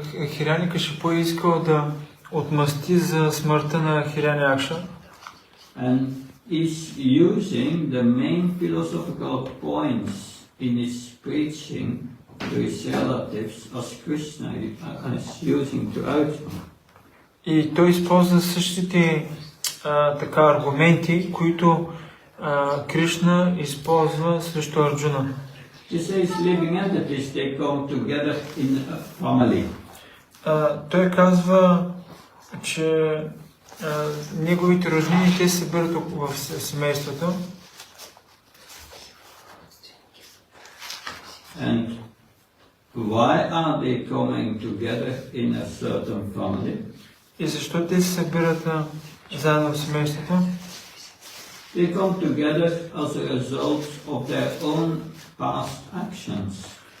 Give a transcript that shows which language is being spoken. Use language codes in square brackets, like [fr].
[bg] Хирanyакашипу е искал да отмъсти за смъртта на Хираня Акша. [en] And is using the main philosophical points in his preaching to his relatives as Krishna is using to Arjuna. [bg] И той използва същите аргументи, които Кришна използва срещу Арджуна. [en] He says living entities, they come together in a family. [bg] Той казва, че неговите роднини, те се събират в семейството. [en] And why are they coming together in a certain family? [bg] И защо те се събират заедно в семейството? [en] They come together as a result of their own past actions.